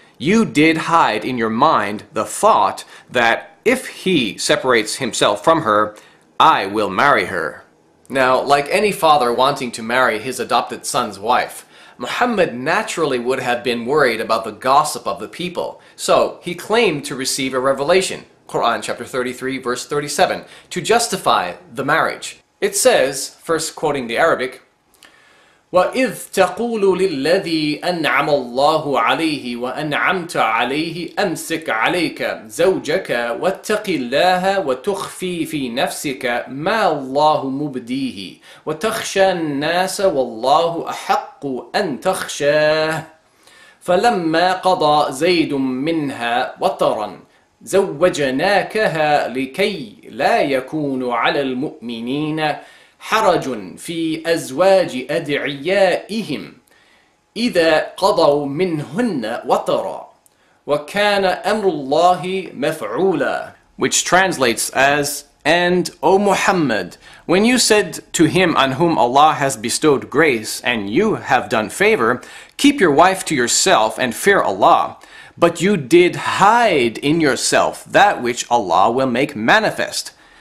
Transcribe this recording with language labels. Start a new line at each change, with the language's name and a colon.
English: You did hide in your mind the thought that if he separates himself from her, I will marry her. Now, like any father wanting to marry his adopted son's wife, Muhammad naturally would have been worried about the gossip of the people. So he claimed to receive a revelation, Quran chapter 33, verse 37, to justify the marriage. It says, first quoting the Arabic,
Arabic: وَإِذْ تَقُولُ لِلَّذِي أَنْعَمَ اللَّهُ عَلَيْهِ وَأَنْعَمْتَ عَلَيْهِ أَمْسِكْ عَلَيْكَ زَوْجَكَ وَاتَّقِ اللَّهَ وَتُخْفِي فِي نَفْسِكَ مَا اللَّهُ مُبْدِيهِ وَتَخْشَى النَّاسَ وَاللَّهُ أَحَقُّ أَنْ تَخْشَاهُ فلما قضى زيد منها وطرا زوجناكها لكي لا يكون على المؤمنين حرج في أزواج أدعيائهم إذا قضوا منهن وطرا وكان أمر الله مفعولا.
English: Which translates as, and, O Muhammad, when you said to him on whom Allah has bestowed grace, and you have done favor, keep your wife to yourself and fear Allah. But you did hide in yourself that which Allah will make manifest.